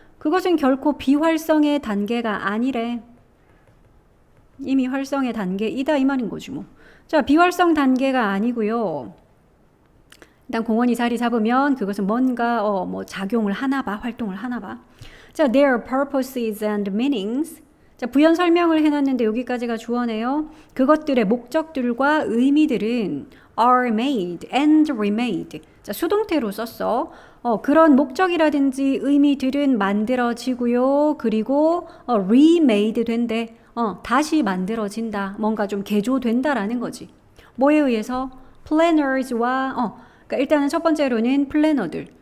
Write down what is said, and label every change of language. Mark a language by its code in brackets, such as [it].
[ko] 그것은 결코 비활성의 단계가 아니래. 이미 활성의 단계이다 이 말인 거지 뭐. 자, 비활성 단계가 아니고요. 일단 공원이 자리 잡으면 그것은 뭔가 뭐 작용을 하나 봐, 활동을 하나 봐. [en] 자, their purposes and meanings. [ko] 자, 부연 설명을 해놨는데 여기까지가 주어네요. 그것들의 목적들과 의미들은 [en] are made and remade. [ko] 자, 수동태로 썼어. 그런 목적이라든지 의미들은 만들어지고요. 그리고 remade 된대. 다시 만들어진다. 뭔가 좀 개조된다라는 거지. 뭐에 의해서? planners와 그러니까 일단은 첫 번째로는 플래너들.